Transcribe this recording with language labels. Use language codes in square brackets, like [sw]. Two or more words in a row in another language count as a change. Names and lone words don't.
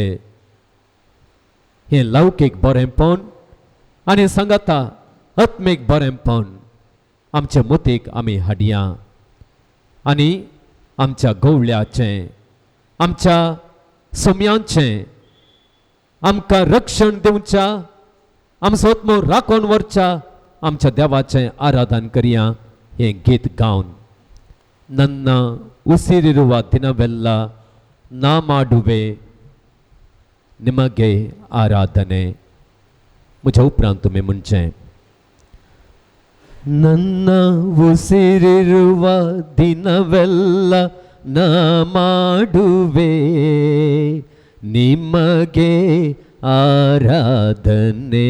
[kok] हें लौकीक बरेंपण आनी सांगता आत्मीक बरेंपण आमचे मतीक आमी हाडया आनी आमच्या गवळ्याचें, आमच्या सोम्यांचें आमकां रक्षण दिवच्या, आमचो आत्मो राखून व्हरच्या, आमच्या देवाचें आराधन करया हें गीत गावन. [kn] ನನ್ನ ಉಸಿರಿರುವ ದಿನವೆಲ್ಲ ನಾ ಮಾಡುವೆ ನಿಮಗೆ ಆರಾಧನೆ. [hi] मुझे उपरांत तुम्हें [kn] ಮುಂಚೆ ನನ್ನ ಉಸಿರಿರುವ ದಿನವೆಲ್ಲ ನಾ ಮಾಡುವೆ ನಿಮಗೆ ಆರಾಧನೆ.